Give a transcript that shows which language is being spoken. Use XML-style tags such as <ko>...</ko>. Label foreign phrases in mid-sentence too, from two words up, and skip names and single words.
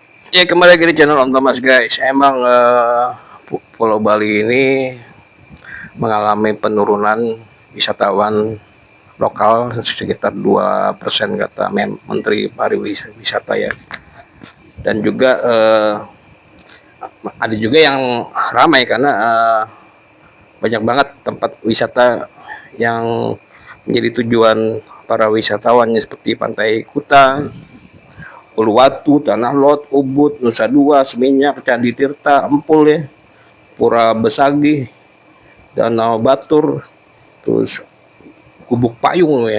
<id>Ya kembali lagi di channel Om Thomas guys. Emang Pulau Bali ini mengalami penurunan wisatawan lokal sekitar 2% kata Menteri Pariwisata ya. Dan juga ada juga yang ramai karena banyak banget tempat wisata yang menjadi tujuan para wisatawan seperti Pantai Kuta, Uluwatu, Tanah Lot, Ubud, Nusa Dua, Seminyak, Candi Tirta, Empul ya, Pura Besagi, Danau Batur, terus Gubuk Payung ya.</id>